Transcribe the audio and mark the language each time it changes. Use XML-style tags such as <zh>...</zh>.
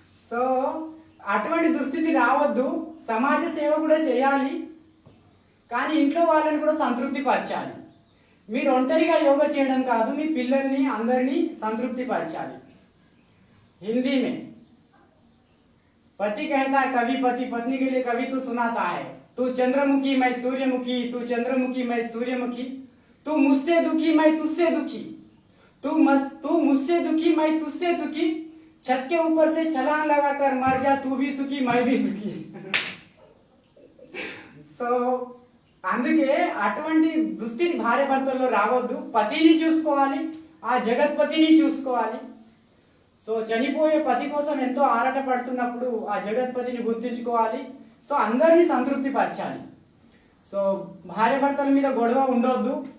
<te>So అటువంటి దుస్థితి రావద్దు. సమాజ సేవ కూడా చేయాలి, కానీ ఇంట్లో వాళ్ళని కూడా సంతృప్తి పరచాలి. మీరు ఒంటరిగా యోగా చేయడం కాదు, మీ పిల్లల్ని అందరినీ సంతృప్తి పరచాలి.</te> <hi>हिंदी में पति कहता है कवि पत्नी के लिए कवि तू सुनाता है, तू चंद्रमुखी मैं सूर्यमुखी, तू चंद्रमुखी मैं सूर्यमुखी, तू मुझसे दुखी मैं तुझसे दुखी, तू मुझसे दुखी मैं तुझसे दुखी, छत के ऊपर से छलांग लगाकर मर जा, तू भी सुखी मैं भी सुखी.</hi> <te>సో అందుకే అటువంటి దుస్థితి భార్య భర్తల్లో రావద్దు. పతిని చూసుకోవాలి, ఆ జగత్పతిని చూసుకోవాలి. సో చనిపోయే పతి కోసం ఎంతో ఆరాట పడుతున్నప్పుడు ఆ జగత్పతిని గుర్తుంచుకోవాలి. సో అందరినీ సంతృప్తి పరచాలి. సో భార్య భర్తల మీద గొడవ ఉండొద్దు.</te>